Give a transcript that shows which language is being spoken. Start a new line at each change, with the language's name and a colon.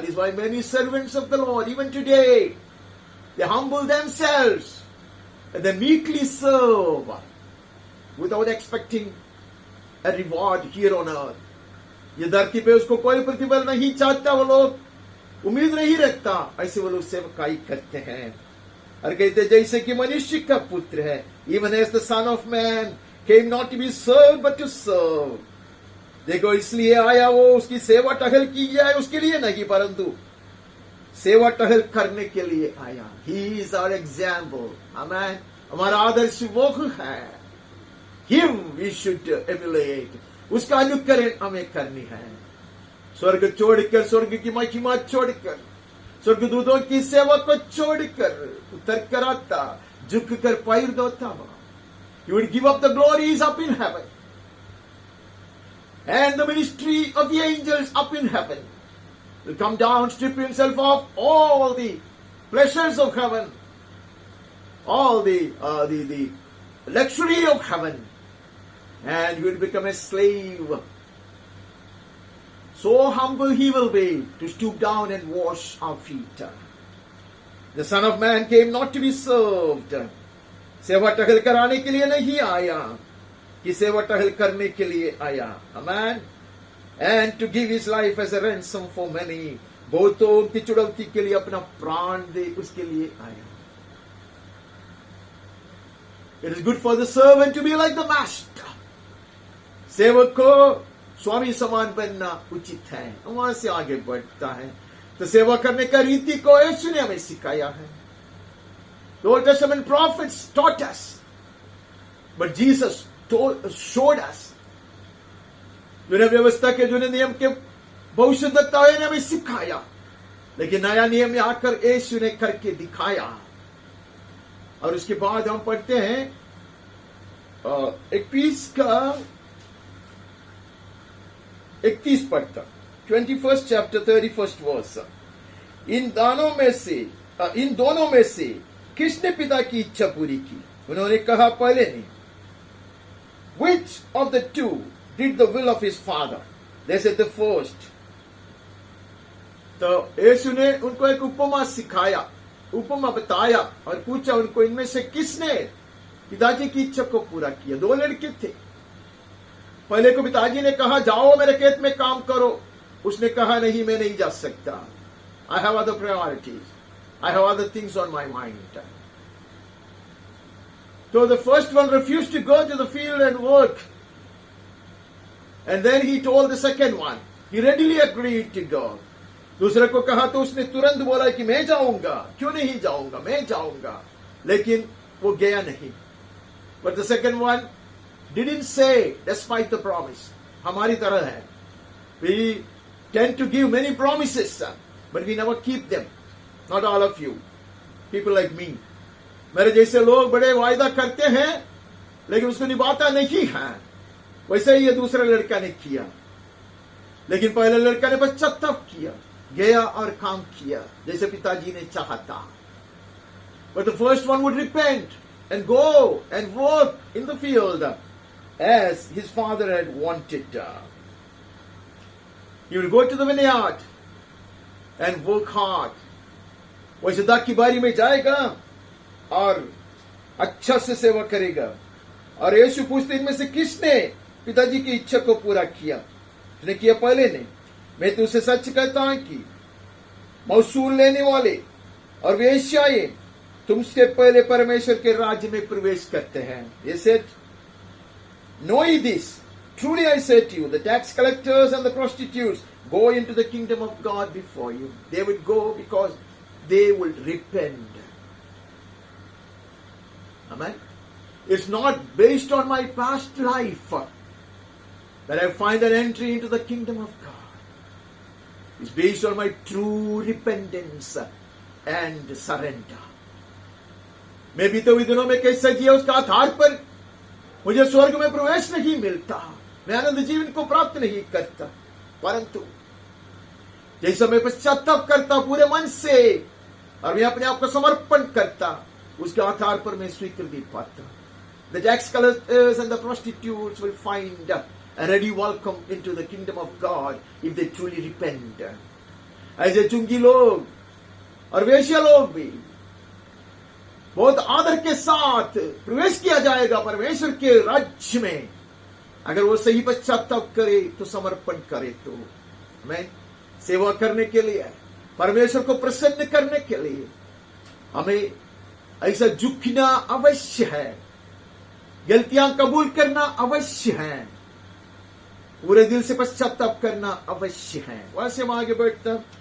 English: That is why many servants of the Lord even today they humble themselves and they meekly serve without expecting a reward here on earth.
Hindi: ये धरती पे उसको कोई प्रतिफल नहीं चाहता, वो लोग उम्मीद नहीं रखता, ऐसे वो लोग सेवकाई करते हैं। और कहते जैसे कि मनुष्य का पुत्र है,
English: even as the son of man came not to be served but to serve.
Hindi: देखो इसलिए आया वो उसकी सेवा टहल की जाए, उसके लिए नहीं परंतु सेवा टहल करने के लिए आया।
English: he is our example,
Hindi: आमेन। हमारा आदर्श वो है,
English: him we should emulate,
Hindi: उसका अनुकरण हमें करनी है। स्वर्ग छोड़कर, स्वर्ग की महिमा छोड़कर, स्वर्गदूतों की सेवा को छोड़कर उतर कर आता, झुक कर पैर धोता हुआ।
English: He would give up the glories up in heaven and the ministry of the angels up in heaven. Will come down, strip himself of all the pleasures of heaven, all the luxury of heaven, and he will become a slave. So humble he will be to stoop down and wash our feet. The Son of Man came not to be served.
Hindi: सेवा टहल कराने के लिए नहीं आया, कि सेवा टहल करने के लिए आया। आमेन।
English: And to give his life as a ransom for many,
Hindi: बहुतों की चुड़ौती के लिए अपना प्राण दे, उसके लिए आया।
English: It is good for the servant to be like the master.
Hindi: सेवक को स्वामी समान बनना उचित है। वहां से आगे बढ़ता है तो सेवा करने का रीति को यीशु ने हमें सिखाया है।
English: The Old Testament prophets taught us, but Jesus showed us.
Hindi: जो व्यवस्था के, जो नियम के भविष्यद्वक्ताओं ने हमें सिखाया, लेकिन नया नियम में आकर यीशु ने करके दिखाया। और उसके बाद हम पढ़ते हैं 21 का 31 पद तक,
English: 21st chapter 31st verse।
Hindi: इन दोनों में से किसने पिता की इच्छा पूरी की? उन्होंने कहा, पहले ने।
English: Which of the two did the will of his father? They said the first.
Hindi: तो यीशु ने उनको एक उपमा सिखाया, उपमा बताया और पूछा उनको, इनमें से किसने पिताजी की इच्छा को पूरा किया? दो लड़के थे। पहले को पिताजी ने कहा, जाओ मेरे खेत में काम करो। उसने कहा, नहीं, मैं नहीं जा सकता।
English: I have other priorities. I have other things on my mind. So the first one refused to go to the field and work. And then he told the second one. He readily agreed to go.
Hindi: दूसरे को कहा तो उसने तुरंत बोला कि मैं जाऊंगा। क्यों नहीं जाऊंगा? मैं जाऊंगा। लेकिन वो गया नहीं।
English: But the second one didn't say despite the promise.
Hindi: हमारी तरह है।
English: We tend to give many promises, but we never keep them. Not all of you. People like me.
Hindi: मेरे जैसे लोग बड़े वायदा करते हैं लेकिन उसको निभाता नहीं है। वैसे ही ये दूसरे लड़का ने किया, लेकिन पहले लड़का ने पश्चाताप किया, गया और काम किया जैसे पिताजी ने चाहा था।
English: But the first one would repent and go and work in the field as his father had wanted. He will go to the vineyard and work hard.
Hindi: वैसे दाख की बारी में जाएगा और अच्छा से सेवा करेगा। और यीशु पूछते, इनमें से किसने पिताजी की इच्छा को पूरा किया? उसने किया, पहले ने। मैं तुझसे सच कहता हूं कि मौसूल लेने वाले और वेश्याएं तुमसे पहले परमेश्वर के राज्य में प्रवेश करते हैं।
English: He said, know ye this, truly I say to you, the tax collectors and the prostitutes go into the kingdom of God before you. They would go because they will repent. Amen. It's not based on my past life that I find an entry into the kingdom of God. It's based on my true repentance and surrender.
Hindi: मैं भी तो दिनों में कैसा जिया उसका आधार पर मुझे स्वर्ग में प्रवेश नहीं मिलता, मैं आनंद जीवन को प्राप्त नहीं करता। परंतु जैसा मैं पश्चाताप करता पूरे मन से और मैं अपने आप को समर्पण करता, उसके आधार पर मैं स्वीकृति पाता।
English: The tax collectors and the prostitutes will find a ready welcome into the kingdom of God if they truly repent.
Hindi: ऐसे चुंगी लोग और वेश्या लोग भी बहुत आदर के साथ प्रवेश किया जाएगा परमेश्वर के राज्य में, अगर वो सही पश्चाताप करे तो, समर्पण करे तो। मैं सेवा करने के लिए, परमेश्वर को प्रसन्न करने के लिए हमें ऐसा झुकना अवश्य है, गलतियां कबूल करना अवश्य है, पूरे दिल से पश्चाताप करना अवश्य है। वैसे हम आगे बढ़ता